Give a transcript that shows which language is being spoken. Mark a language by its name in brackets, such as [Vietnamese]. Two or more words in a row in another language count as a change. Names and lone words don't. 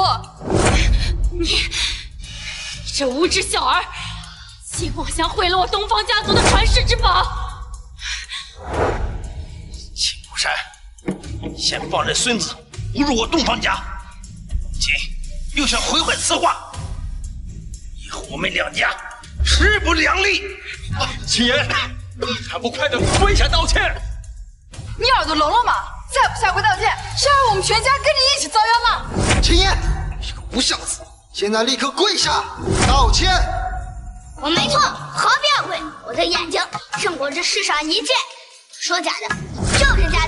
[Chinese] 你這無知小兒，竟妄想毀了我東方家族的傳世之寶！秦不山，先放任孫子侮辱我東方家，今又想毀壞此畫，以後我們兩家勢不兩立。秦言，還不快點跪下道歉！你耳朵聾了嗎？再不下跪道歉，是要我們全家跟你一起遭殃吗？秦言，你個不孝子，現在立刻跪下道歉！我沒錯，何必要跪？我的眼睛勝過這世上一切，說假的就是假的。